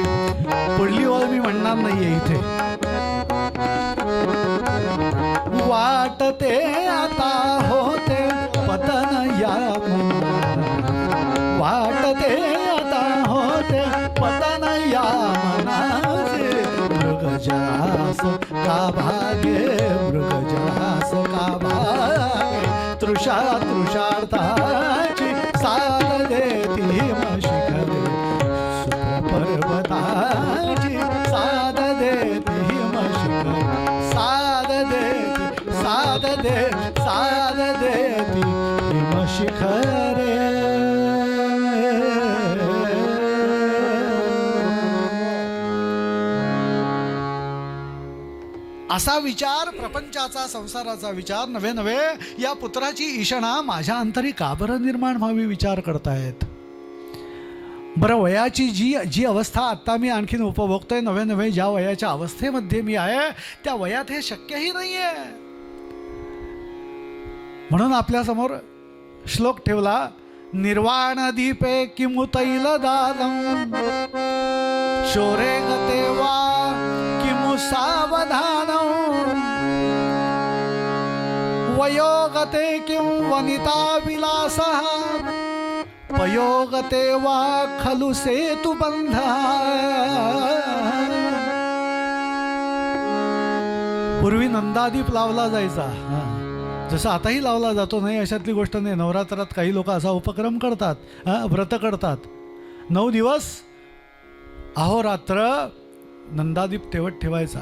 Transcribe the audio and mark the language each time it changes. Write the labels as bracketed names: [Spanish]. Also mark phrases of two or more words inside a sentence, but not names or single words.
[Marathi] पुढली ओळ मी म्हणणार नाहीये इथे. वाटते आता होते पतन या मना, वाटते आता होते पतन या मनाचे. मृगजरास का भागे, मृगजरास का भागे, तृषा तृषार्थाची साथ देती शिखरे, पर्वताची साथ देती शिखरे, साथ देती, साथ दे, साथ देती शिखरे. असा विचार, प्रपंचाचा संसाराचा विचार, नवे नवे या पुत्राची ईशणा माझ्या अंतरी का बरं निर्माण व्हावी विचार करतायत. बरं, वयाची जी अवस्था आत्ता मी आणखीन उपभोगतोय, नवे नवे ज्या वयाच्या अवस्थेमध्ये मी आहे त्या वयात हे शक्यही नाहीये. म्हणून आपल्यासमोर श्लोक ठेवला, [Sanskrit] निर्वाण दीपे किमुतैल दानम, शोरे गते वा किमु सावधानम, वयोगते किं वनिता विलासः, पयोगते वा खलु सेतु बंधा. [Marathi] पूर्वी नंदादीप लावला जायचा, जसं आताही लावला जातो, नाही अशातली गोष्ट नाही. नवरात्रात काही लोक असा उपक्रम करतात, व्रत करतात, 9 दिवस अहोरात्र नंदादीप तेवत ठेवायचा.